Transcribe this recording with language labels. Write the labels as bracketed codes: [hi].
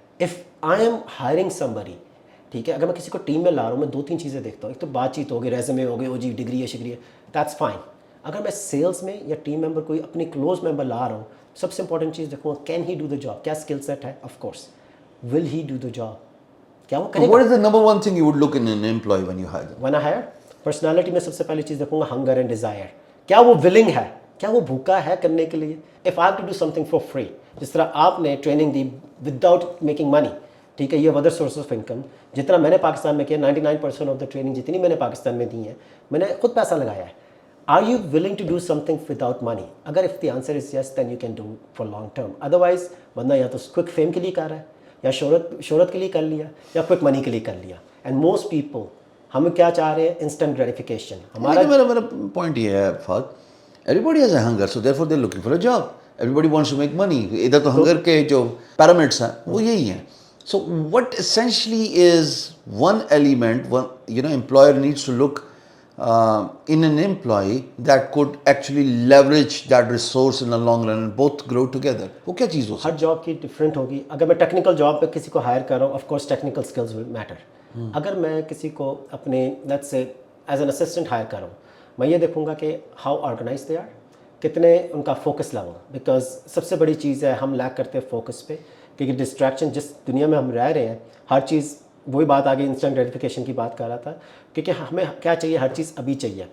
[en] if I am hiring somebody, [hi] ठीक है, अगर मैं किसी को टीम में ला रहा हूँ, मैं 2-3 चीज़ें देखता हूँ. एक तो बातचीत होगी, रेज्यूमे हो गई, ओ जी डिग्री है शिग्री है, [en] That's fine. [hi] अगर मैं सेल्स में या टीम मेंबर कोई अपनी क्लोज मेंबर ला रहा हूँ, सबसे इंपॉर्टेंट चीज़ देखूँगा, [en] Can he do the job. [hi] क्या स्किल सेट है, of course. [en] will he do the job, [hi] क्या वो करेगा. [en] What is the number one thing you would look in an employee when you hire them? When I hire, [hi] personality में सबसे पहली चीज़ देखूंगा [en] Hunger and desire. [hi] क्या वो विलिंग है, क्या वो भूखा है करने के लिए. [en] if I have to do something for free, [hi] जिस तरह आपने ट्रेनिंग दी [en] without making money, [hi] ठीक है, ये अदर सोर्स ऑफ इनकम. जितना मैंने पाकिस्तान में किया, [en] 99% of the training [hi] जितनी मैंने पाकिस्तान में दी है, मैंने खुद पैसा लगाया है. [en] Are you willing to do something without money? [hi] अगर [en] If the answer is yes, then you can do for long term. [hi] Otherwise बंदा या तो क्विक फेम के लिए कर रहा है, या शोहरत के लिए कर लिया, या क्विक मनी के लिए कर लिया. [en] and most people, [hi] हम क्या चाह रहे हैं, इंस्टेंट ग्रेटिफिकेशन. हमारा मेरा पॉइंट ये है Fahd, [en] Everybody has a hunger, so therefore they are looking for a job. Everybody wants to make money. [hi] इधर तो हंगर के जो पैरामिड्स हैं वो यही हैं. [en] So what essentially is one element, one employer needs to look in an employee that could actually leverage that resource in the long run and both grow together. [hi] वो क्या चीज़ हो सकती है? हर जॉब की डिफरेंट होगी. अगर मैं टेक्निकल जॉब पे किसी को हायर कर रहा हूँ, of course [en] Technical skills will matter. [hi] अगर मैं किसी को अपने let's say as an assistant higher कर रहा हूँ, मैं ये देखूंगा कि [en] how organize they are, [hi] कितने उनका फोकस लेवल. बिकॉज सबसे बड़ी चीज़ है हम लैक करते हैं फोकस पे, क्योंकि डिस्ट्रैक्शन जिस दुनिया में हम रह रहे हैं, हर चीज़, वही बात आगे इंस्टेंट ग्रेटिफिकेशन की बात कर रहा था, क्योंकि हमें क्या चाहिए, हर चीज़ अभी चाहिए.